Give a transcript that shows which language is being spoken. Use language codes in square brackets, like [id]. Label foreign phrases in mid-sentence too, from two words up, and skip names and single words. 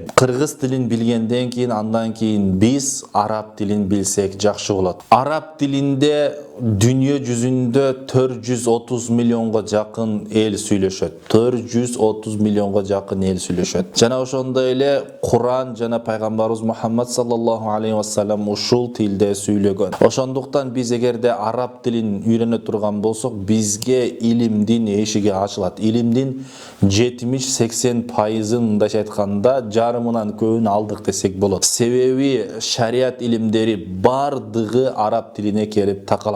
[ky] Кыргыз тилин билгенден кийин, андан кийин биз араб тилин билсек жакшы болот. Араб тилинде дүйнө жүзүндө 430 миллионго жакын эл сүйлөшөт. 430 миллионго жакын эл сүйлөшөт. Жана ошондой эле Куран жана пайгамбарыбыз Мухаммад [ar] صلى الله عليه وسلم [ky] ушул тилде сүйлөгөн. Ошондуктан биз эгерде араб тилин үйрөнө турган болсок, бизге илимдин эшиги ачылат. Илимдин 70-80%-ын мындайча айтканда жарымынан көбүн алдык десек болот. Себеби шарият илимдери бардыгы араб тилине келип такалат.